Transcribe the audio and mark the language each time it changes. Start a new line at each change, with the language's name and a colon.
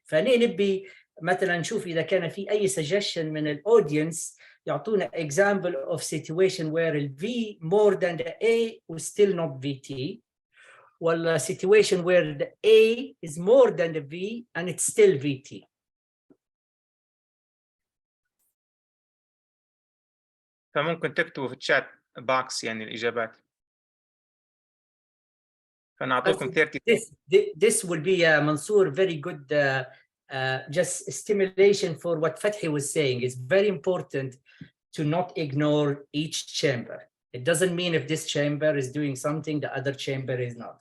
Arabic: فنبي مثلا نشوف إذا كان في أي suggestion من الأودينس يعطونا
English: example of situation where the V more than the A was still not VT، ولا situation where the A is more than the V and it's still VT.
Arabic: فممكن تكتبوا في الشات باكس يعني الإجابات. فنعطيكم 30.
English: This will be Mansoor very good just stimulation for what Fathi was saying. It's very important to not ignore each chamber. It doesn't mean if this chamber is doing something, the other chamber is not.